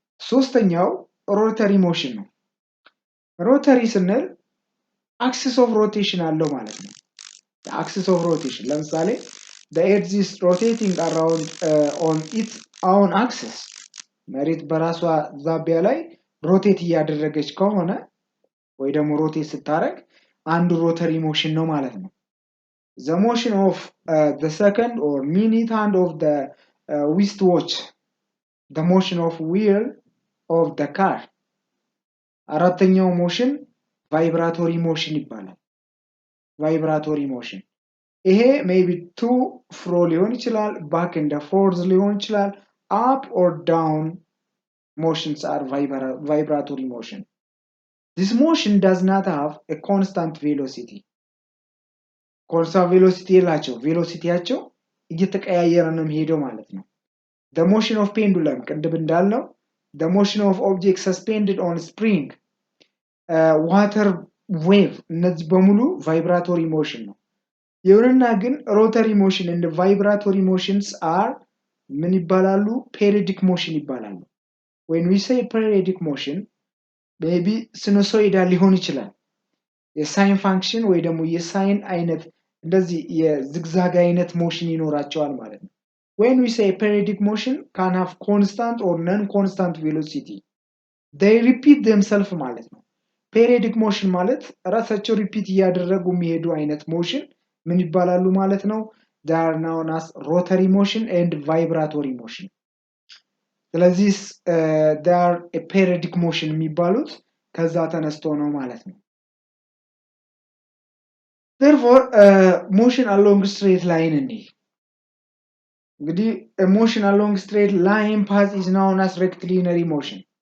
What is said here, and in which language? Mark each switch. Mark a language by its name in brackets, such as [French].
[Amharic] ሶስተኛው ሮተሪ ሞሽን ነው። ሮተሪ ስንል axis of rotation አለው ማለት ነው። the axis of rotation ለምሳሌ [English] the earth is rotating around on its own axis [Amharic] መሬት በራሷ ዛቢያ ላይ ሮቴት እያደረገች ከሆነ ወይ ደግሞ ሮቴት ስታረግ አንዱ ሮተሪ ሞሽን ነው ማለት ነው። [English] the motion of the second or minute hand of the wristwatch, the motion of wheel of the car. አራተኛው ሞሽን ቫይብራቶሪ ሞሽን [Amharic] ይባላል። [English] ቫይብራቶሪ ሞሽን ይሄ ሜቢ ቱ ፍሮ [Amharic] ሊሆን ይችላል፣ [English] ባክ ኤንድ ፎርዝ ሊሆን ይችላል። አፕ ኦር ዳውን motions are vibratory motion. This motion does not have a constant velocity. [Amharic] constant velocity የላቸው ቬሎሲቲያቸው እየተቀያየረ ነው የሚሄደው ማለት ነው። [English] the motion of pendulum [Amharic] ቅድም እንዳልነው [English] the motion of objects suspended on spring, water wave [Amharic] እነዚህ በሙሉ ቫይብራቶሪ ሞሽን ነው። ይሁንና ግን ሮተሪ ሞሽን [English] and vibratory motions are [Amharic] ምን ይባላሉ? [English] periodic motion [Amharic] ይባላሉ። [English] when we say periodic motion maybe sinusoidal [Amharic] ሊሆን ይችላል። የሳይን ፋንክሽን ወይ ደግሞ የሳይን አይነት እንደዚህ የዝግዛግ አይነት ሞሽን ይኖራቸዋል ማለት ነው። [English] when we say periodic motion can have constant or non-constant velocity. they repeat themselves [Amharic] ማለት ነው። periodic motion ማለት ራሳቸው ሪፒት እያደረጉ የሚሄዱ አይነት ሞሽን ምን ይባላሉ ማለት ነው? [English] they are known as rotary motion and vibratory motion. [Amharic] ስለዚህ [English] they are a periodic motion [Amharic] የሚባሉት ከዛ ተነስቶ ነው ማለት ነው። [English] therefore motion along straight line [Amharic] እንዲህ እንግዲህ [English] a motion along straight line path is known as rectilinear motion.